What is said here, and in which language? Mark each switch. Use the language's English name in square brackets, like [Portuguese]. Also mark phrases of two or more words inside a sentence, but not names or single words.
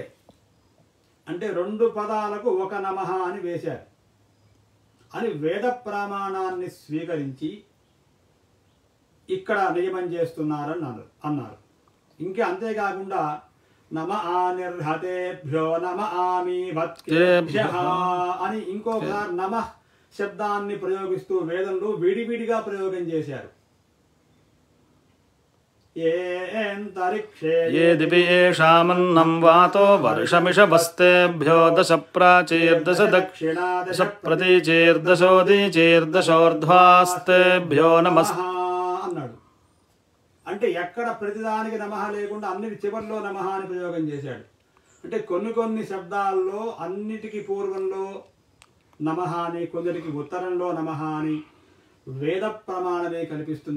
[Telugu] అంటే 2 పదాలకు ఒక నమః అని వేశారు అని వేద ప్రమాణాన్ని స్వీకరించి ఇక్కడ నియమం చేస్తున్నారని అన్నారు. ఇంకా అంతేకాకుండా [Sanskrit] నమ ఆనిర్హతేభ్యో నమ ఆమి భక్తేభ్యః [Telugu] అని ఇంకొకసారి నమ శబ్దాన్ని ప్రయోగిస్తూ వేదంలో విడివిడిగా ప్రయోగం చేశారు. [Sanskrit] ये दिवि येषामन्नं वातो वर्षमिषवस्तेभ्यो दश प्राचीर्दश दक्षिणा दश प्रतीचीर्दशोदीचीर्दशोर्ध्वास्तेभ्यो नमः [Telugu] అన్నాడు. అంటే ఎక్కడ ప్రతిదానికి నమః లేకుండా అన్నిటి చివర్లో నమః అని ప్రయోగం చేశాడు. అంటే కొన్ని శబ్దాల్లో అన్నిటికీ పూర్వంలో నమః అని, కొందరికి ఉత్తరంలో నమః అని వేద ప్రమాణమే కనిపిస్తుంది.